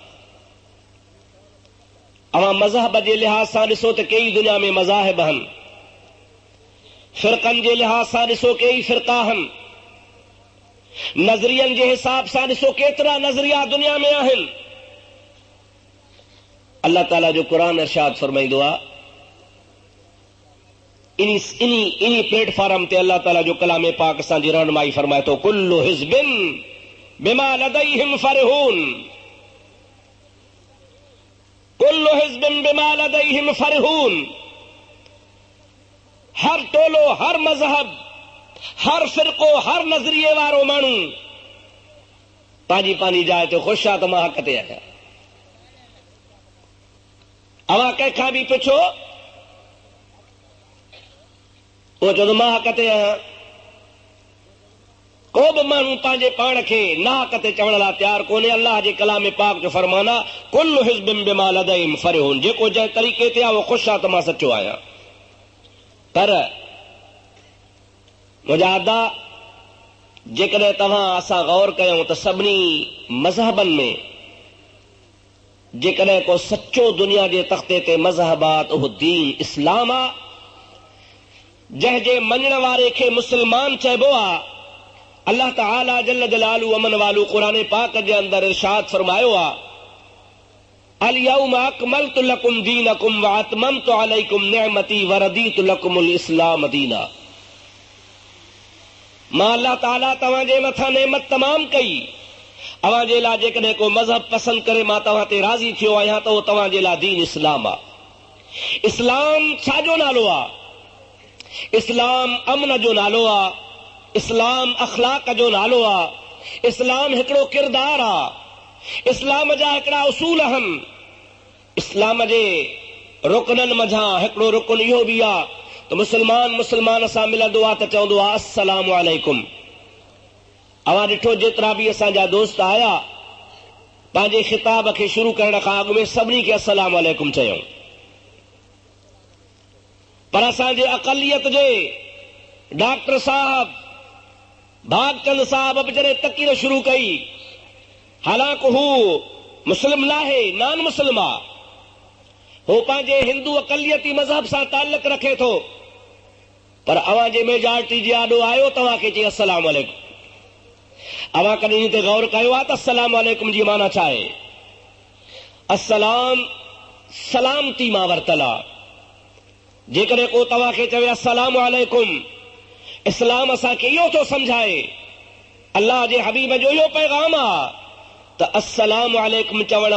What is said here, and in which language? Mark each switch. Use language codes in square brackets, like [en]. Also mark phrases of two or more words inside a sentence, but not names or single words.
[sd] अवां मज़हब जे लिहाज़ सां ॾिसो त कई दुनिया में मज़ाहिब आहिनि, फ़िरक़नि जे लिहाज़ सां ॾिसो कई फ़िरक़ा आहिनि, नज़रियनि जे हिसाब सां ॾिसो केतिरा नज़रिया दुनिया में आहिनि। अल्लाह ताला जो क़ुरान इरशाद फरमाईंदो आहे, इन्ही प्लेटफॉर्म ते अल्लाह ताला जो कलाम पाक असांजी रहनुमाई फरमाए थो, [ar] كل حزب بما لديهم فرحون، كل حزب بما لديهم فرحون. [sd] हर टोलो, हर मज़हब, हर फ़िरक़ो, हर नज़रिए वारो माण्हू पंहिंजी पंहिंजी जाइ ते ख़ुशि आहे त मां हक़ ते आहियां। अवां कंहिंखां बि पुछो, उहो चवंदो मां हक़ ते आहियां। को बि माण्हू पंहिंजे पाण खे ना हक़ ते चवण लाइ तयारु कोन्हे। अल्लाह जे कलाम पाक जो फरमान आहे, [ar] كل حزب بما لديهم فرحون, [sd] जेको जंहिं तरीक़े ते आहे उहो ख़ुशि आहे त मां सचो आहियां। पर मुंहिंजा अदा, जेकॾहिं तव्हां असां गौर कयूं त सभिनी मज़हबनि में जेकॾहिं को सचो दुनिया जे तख़्ते ते मज़हब आहे त उहो दीन इस्लाम आहे। जंहिंजे मञण वारे खे मुस्लमान चइबो आहे, अल्लाह ताला [ar] جل جلاله [sd] अमन वालू कुरान पाक जे अंदर इरशाद फरमायो आ, [ar] اليوم أكملت لكم دينكم و أتممت عليكم نعمتي و رضيت لكم الإسلام دينا. [sd] मां अल्लाह ताला तव्हां जे मथां नेमत तमाम कई, अवां जे लाइ जेकॾहिं को मज़हब पसंद करे मां तव्हां ते राज़ी थियो आहियां त उहो तव्हां जे लाइ दीन इस्लाम आहे। इस्लाम छाजो नालो आहे? इस्लाम अमन जो नालो आहे, इस्लाम अखलाक जो नालो आहे, इस्लाम हिकिड़ो किरदार आहे, इस्लाम जा हिकिड़ा उसूल आहिनि। इस्लाम जे रुकननि मंझां हिकिड़ो रुकन इहो बि आहे त मुस्लमान सां मिलंदो आहे त चवंदो आहे [ar] السلام عليكم. [sd] अवां ॾिठो जेतिरा बि असांजा दोस्त आया पंहिंजे खिताब खे शुरू करण खां अॻु में सभिनी खे [ar] السلام عليكم [sd] चयूं, पर असांजे अक़लियत जे डॉक्टर साहब भागचंद साहब बि जॾहिं तकीर शुरू कई, हालांकि हू मुस्लिम नाहे, [en] non Muslim [sd] आहे, हू पंहिंजे हिंदू अक़लियती मज़हब सां ताल्लुक़ रखे थो, पर अवां जे मेजॉरिटी जे आॾो आयो तव्हांखे चई [ar] السلام عليكم. [sd] अवां कॾहिं इन ते गौर कयो आहे त [ar] السلام عليكم [sd] जी माना छा आहे? अस्सलाम सलामती मां वरतल आहे। जेकॾहिं को तव्हांखे चवे [ar] السلام عليكم, [sd] इस्लाम असांखे इहो थो सम्झाए, अल्लाह जे हबीब जो इहो पैगाम आहे त [ar] السلام عليكم [sd] चवण